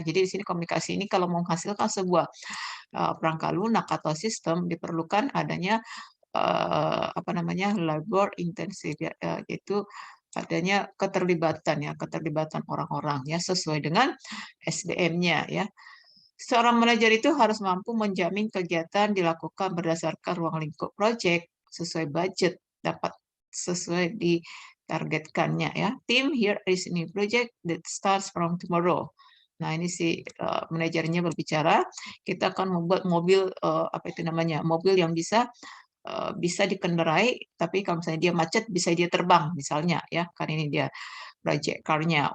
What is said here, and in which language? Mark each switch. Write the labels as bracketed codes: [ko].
[id] Jadi di sini komunikasi ini kalau mau menghasilkan sebuah perangkat lunak atau sistem diperlukan adanya apa namanya labor intensif ya, yaitu adanya keterlibatan ya, keterlibatan orang-orang ya sesuai dengan SDM-nya ya. Seorang manajer itu harus mampu menjamin kegiatan dilakukan berdasarkan ruang lingkup proyek sesuai budget, dapat sesuai ditargetkannya ya. [en] Team, here is a new project that starts from tomorrow. [id] Nah, ini si manajernya berbicara, kita akan membuat mobil apa itu namanya? Mobil yang bisa dikendarai, tapi kalau misalnya dia macet bisa dia terbang misalnya ya. Kan ini dia project car-nya.